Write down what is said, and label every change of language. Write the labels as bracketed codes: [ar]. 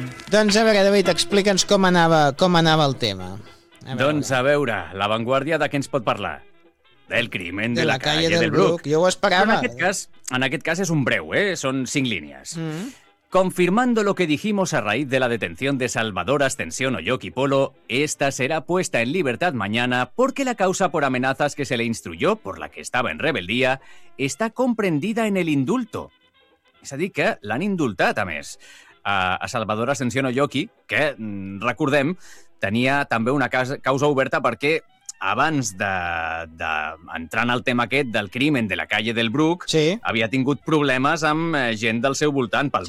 [ca] Doncs a veure, David, explica'ns com anava el tema. Doncs a veure, La Vanguardia, de què ens pot parlar? [es] Del crimen de la calle del Bruc. [ca] Jo ho esperava. En aquest cas és un breu, són 5 línies. [es] Confirmando lo que dijimos a raíz de la detención de Salvador Ascensión Oyoki Polo, esta será puesta en libertad mañana porque la causa por amenazas que se le instruyó, por la que estaba en rebeldía, está comprendida en el indulto. [ca] És a dir, que l'han indultat, a més, a Salvador Ascensión Oyoki, que, recordem, tenia també una causa oberta perquè, abans d'entrar en el tema aquest [es] del crimen de la calle del Bruc, [ca] sí, havia tingut problemes amb gent del seu voltant pel